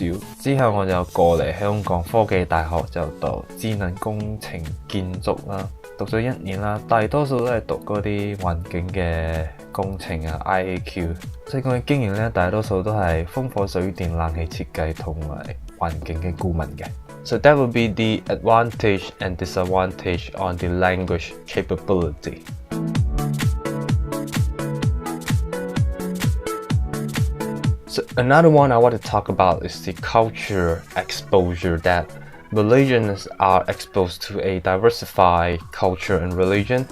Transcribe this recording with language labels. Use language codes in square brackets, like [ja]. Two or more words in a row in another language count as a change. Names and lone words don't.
[yue] 之後我就過嚟香港科技大學就讀智能工程建築啦。讀咗1年啦，大多數都係讀嗰啲環境嘅工程啊 IAQ， 即係講嘅經驗咧，大多數都係風火水電冷氣設計同埋環境嘅顧問嘅。 [en] So that would be the advantage and disadvantage on the language capability. So another one I want to talk about is the culture exposure, that Malaysians are exposed to a diversified culture and religion.